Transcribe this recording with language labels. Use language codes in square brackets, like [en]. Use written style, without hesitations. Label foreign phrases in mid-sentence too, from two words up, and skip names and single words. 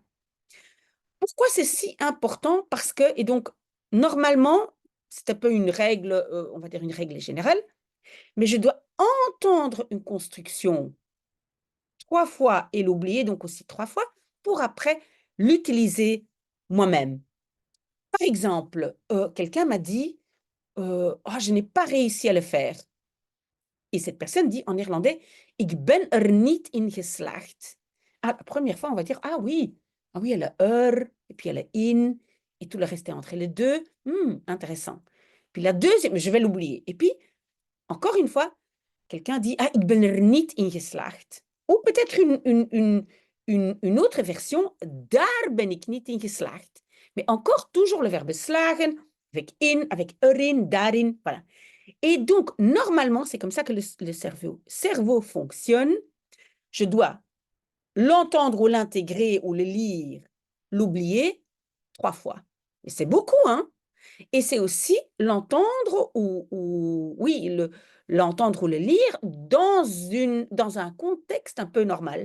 [fr] Pourquoi c'est si important? Parce que, et donc, normalement, c'est un peu une règle, on va dire une règle générale, mais je dois entendre une construction 3 fois et l'oublier, donc aussi 3 fois, pour après l'utiliser moi-même. Par exemple, quelqu'un m'a dit, oh, je n'ai pas réussi à le faire. Et cette personne dit en néerlandais, [nl] ik ben er niet in geslaagd. [fr] Ah, la première fois, on va dire, ah oui, elle a er, et puis elle a in, et tout le reste est entre les deux. Intéressant. Puis la deuxième, je vais l'oublier. Et puis, encore une fois, quelqu'un dit, ah, [nl] ik ben er niet in geslaagd. [fr] Ou peut-être une autre version, [nl] daar ben ik niet in geslaagd. [fr] Mais encore toujours le verbe slagen, avec in, avec [nl] erin, daarin, [fr] voilà. Et donc, normalement, c'est comme ça que le cerveau fonctionne. Je dois l'entendre ou l'intégrer ou le lire, l'oublier 3 fois. Et c'est beaucoup, hein? Et c'est aussi l'entendre oui, l'entendre ou le lire dans un contexte un peu normal.